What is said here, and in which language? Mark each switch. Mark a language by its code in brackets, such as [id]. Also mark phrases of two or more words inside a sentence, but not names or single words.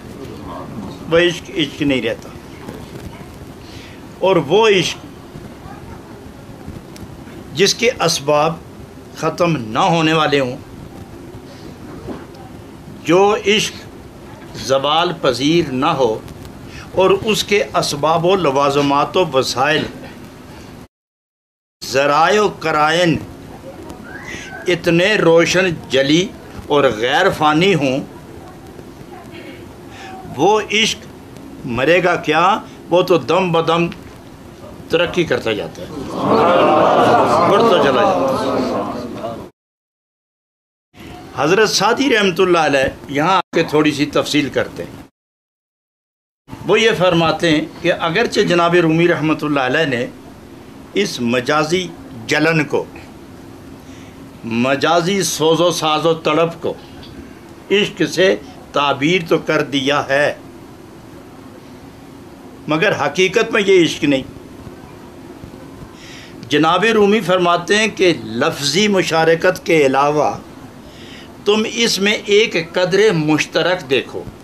[ur] وہ عشق نہیں رہتا۔ اور وہ عشق جس کے اسباب ختم نہ ہونے والے ہوں، جو عشق زوال پذیر نہ ہو اور اس کے اسباب و لوازمات و وسائل، ذرائع و قرائن اتنے روشن جلی اور غیر فانی ہوں، وہ عشق مرے گا کیا، وہ تو دم بدم ترقی کرتا جاتا ہے، بڑھتا چلا جاتا ہے۔ حضرت سعدی رحمۃ اللہ علیہ یہاں آ کے تھوڑی سی تفصیل کرتے ہیں۔ وہ یہ فرماتے ہیں کہ اگرچہ جناب رومی رحمۃ اللہ علیہ نے اس مجازی جلن کو، مجازی سوز و ساز و طلب کو عشق سے تعبیر تو کر دیا ہے، مگر حقیقت میں یہ عشق نہیں۔ جناب رومی فرماتے ہیں کہ لفظی مشارکت کے علاوہ تم اس میں ایک قدر مشترک دیکھو۔